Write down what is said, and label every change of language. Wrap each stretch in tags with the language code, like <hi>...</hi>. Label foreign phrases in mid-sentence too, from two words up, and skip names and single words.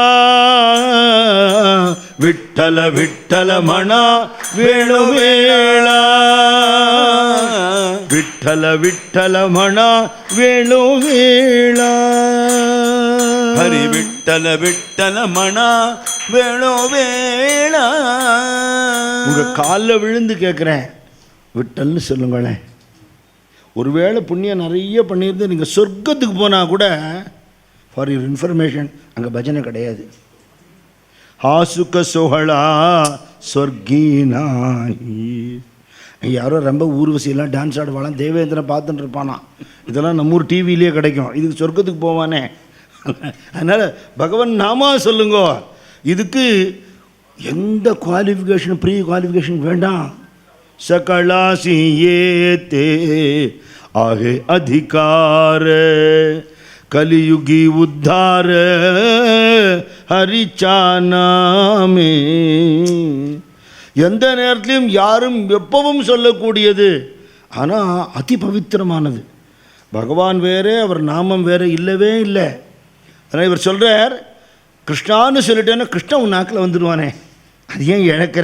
<mr>विठ्ठल विठ्ठल म्हणा वेळोवेळा विठ्ठल विठ्ठल म्हणा वेळोवेळा हरी विठ्ठल विठ्ठल म्हणा वेळोवेळा.</mr> <ta>உங்க காலில் விழுந்து கேட்குறேன் விட்டல்னு சொல்லுங்களேன். ஒருவேளை புண்ணியம் நிறைய பண்ணியிருந்து நீங்கள் சொர்க்கத்துக்கு போனால் கூட</ta> <en>for your information</en> <ta>அங்கே பஜனை கிடையாது. ஹாசுக்க சோழா சொர்க்கீனாயி. யாரோ ரொம்ப ஊர்வசியெல்லாம் டான்ஸ் ஆடுவாலாம், தேவேந்திரன் பார்த்துட்டு இருப்பானா. இதெல்லாம் நம்ம ஊர் டிவிலேயே கிடைக்கும். இதுக்கு சொர்க்கத்துக்கு போவானே. அதனால் பகவான் நாமா சொல்லுங்கோ. இதுக்கு எந்த</ta> <en>qualification pre qualification</en> <ta>வேண்டாம்.</ta> <mr>सकळासी येते आहे अधिकार कलियुगी उद्धार हरिचा नामे.</mr> <ta>எந்த நேரத்திலும் யாரும் எப்பவும் சொல்லக்கூடியது, ஆனால் அதி பவித்திரமானது. பகவான் வேறே அவர் நாமம் வேறே இல்லவே இல்லை. அதனால் இவர் சொல்கிறார், கிருஷ்ணான்னு சொல்லிட்டேன்னா கிருஷ்ணன் உன் நாக்கில் வந்துடுவானே, அது ஏன் இழக்கிற?</ta>